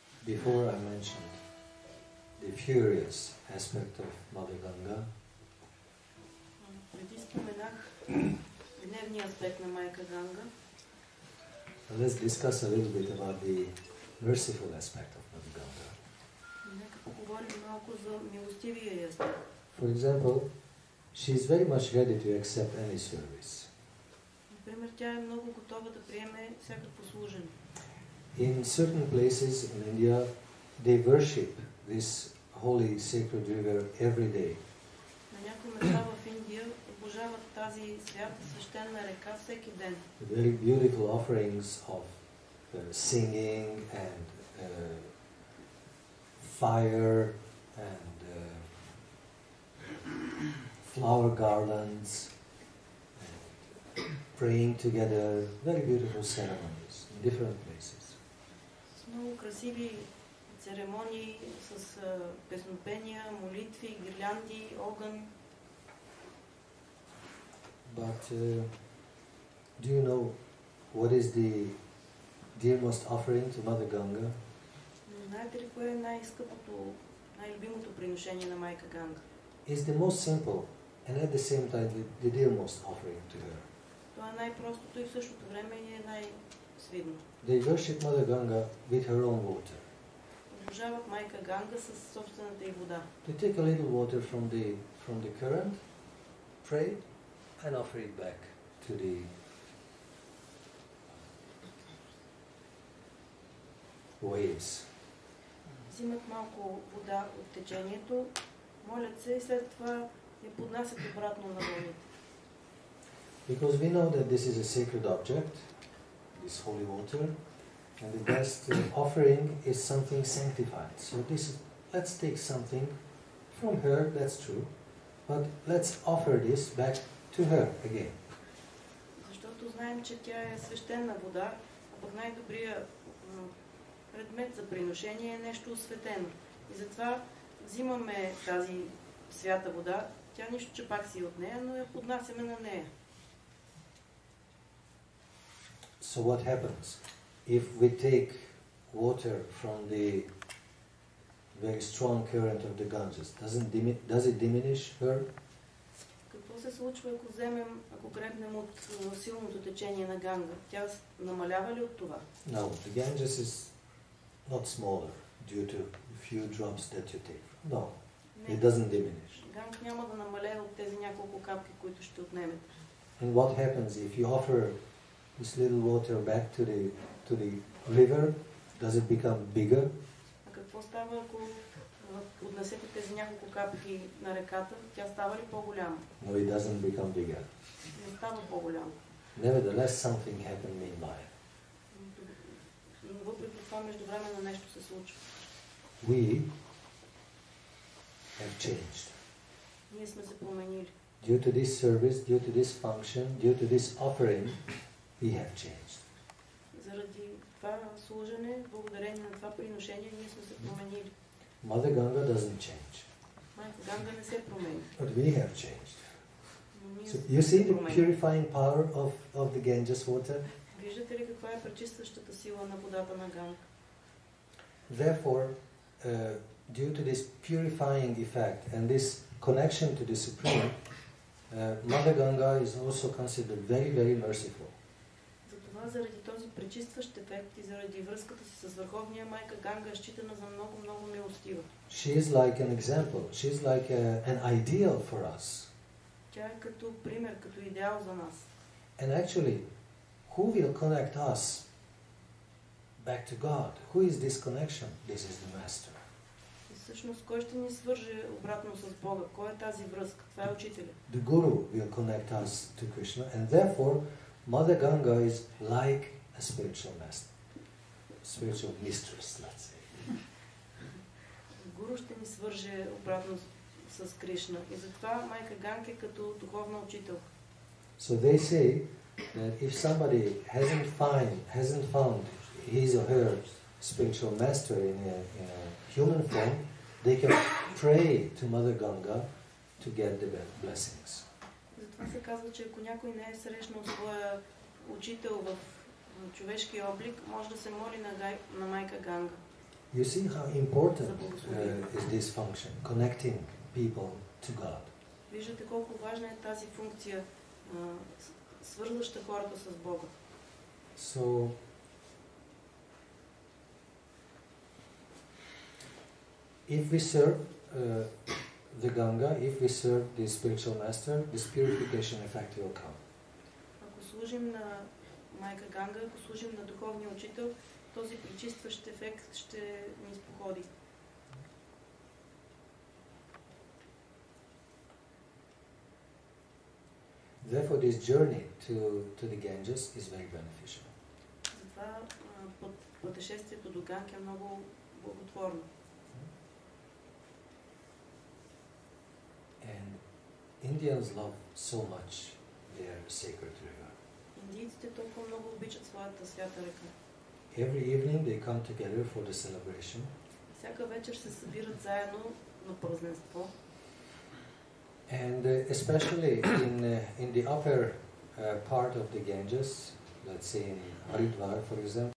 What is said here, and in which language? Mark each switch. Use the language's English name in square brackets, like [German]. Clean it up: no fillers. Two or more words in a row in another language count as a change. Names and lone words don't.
[English] before I mentioned the furious aspect of Mother Ganga. [Bulgarian] Преди споменах гневния аспект на майка Ганга. [English] Let's discuss a little bit about the merciful aspect of Mother Ganga. [Bulgarian] Нека поговорим малко за милостивия аспект. [English] For example, she is very much ready to accept any service. [Bulgarian] Например, тя е много готова да приеме всякакво служене. [English] In certain places in India, they worship this holy sacred river every day. [Bulgarian] На някои места в Индия обожават тази свята свещена река всеки ден. [English] Very beautiful offerings of singing and fire and flower garlands, and praying together, very beautiful ceremonies in different places. [Bulgarian] С много красиви церемонии, с песнопения, молитви, гирлянди, огън. [English] But do you know what is the dearest offering to Mother Ganga? [Bulgarian] Знаете ли кое е най-скъпото, най-любимото приношение на майка Ганга? [English] It's the most simple and at the same time the dearest offering to her. [Bulgarian] Това е най-простото и в същото време е най-свидно. [English] They worship Mother Ganga with her own water. [Bulgarian] Обожават майка Ганга със собствената й вода. [English] They take a little water from the current, pray, and offer it back to the waves. [Bulgarian] Взимат малко вода от течението, молят се и след това я поднасят обратно на вълните. [English] Because we know that this is a sacred object, this holy water, and the best offering is something sanctified. So let's take something from her, that's true, but let's offer this back to her again. [Bulgarian] Защото знаем, че тя е свещена вода, а пък най-добрият предмет за приношение е нещо осветено. И затова взимаме тази свята вода, тя нищо, че пак си от нея, но я поднасяме на нея. [English] So what happens if we take water from the very strong current of the Ganges? Does it diminish her? [Bulgarian] Какво се случва, ако гребнем от силното течение на Ганга? Тя намалява ли от това? [English] No, the Ganges is not smaller due to a few drops that you take. No, it doesn't diminish. [Bulgarian] Ганг няма да намалее от тези няколко капки, които ще отнемете. [English] And what happens if you offer this little water back to the river? Does it become bigger? [Bulgarian] А какво става, ако отнесете тези няколко капки на реката? Тя става ли по-голяма? [English] No, it doesn't become bigger. [Bulgarian] Не става по-голяма. [English] Nevertheless, something happened meanwhile. [Bulgarian] Но въпреки това междувременно нещо се случва. [English] We have changed. [Bulgarian] Ние сме се променили. [English] Due to this service, due to this function, due to this offering, we have changed. [Bulgarian] Заради това служене, благодарение на това приношение, ние сме се променили. [English] Mother Ganga doesn't change. [Bulgarian] Майка Ганга не се промени. [English] But we have changed. [Bulgarian] Но ние [English] So [Bulgarian] сме [English] you [Bulgarian] се [English] see the [Bulgarian] променили. [English] purifying power of the Ganges water? [Bulgarian] Виждате ли каква е пречистващата сила на водата на Ганга? [English] Therefore, due to this purifying effect and this connection to the Supreme, Mother Ganga is also considered very, very merciful. [Bulgarian] Затова заради този пречистващ ефект и заради връзката си с Върховния, майка Ганга е считана за много, много милостива. [English] She is like an example. She is like an ideal for us. [Bulgarian] Тя е като пример, като идеал за нас. [English] And actually, who will connect us back to God? Who is this connection? This is the Master. [Bulgarian] И всъщност, кой ще ни свърже обратно с Бога? Кой е тази връзка? Това е учителя. [English] The Guru will connect us to Krishna, and therefore, Mother Ganga is like a spiritual master, spiritual mistress, let's say. [Bulgarian] Гуру ще ни свърже обратно с Кришна. И затова майка Ганга е като духовна учителка. [English] So they say that if somebody hasn't found his or her spiritual master in a human form, they can pray to Mother Ganga to get the blessings. [Bulgarian] Затова се казва, че ако някой не е срещнал своя учител в човешки облик, може да се моли на майка Ганга. [English] You see how important is this function, connecting people to God. [Bulgarian] Виждате колко важна е тази функция, свързваща хората с Бога. [English] So, if we serve the Ganga, if we serve the spiritual master, this purification effect will come. [Bulgarian] Ако служим на майка Ганга, ако служим на духовния учител, този пречистващ ефект ще ни споходи. [English] Therefore, this journey to the Ganges is very beneficial. [Bulgarian] Затова пътешествието до Ганг е много благотворно. [English] And Indians love so much their sacred river. [Bulgarian] Индийците толкова много обичат своята свята река. [English] Every evening they come together for the celebration. [Bulgarian] Всяка вечер се събират заедно на празненство. [English] And especially in the upper part of the Ganges, let's say in Haridwar, for example,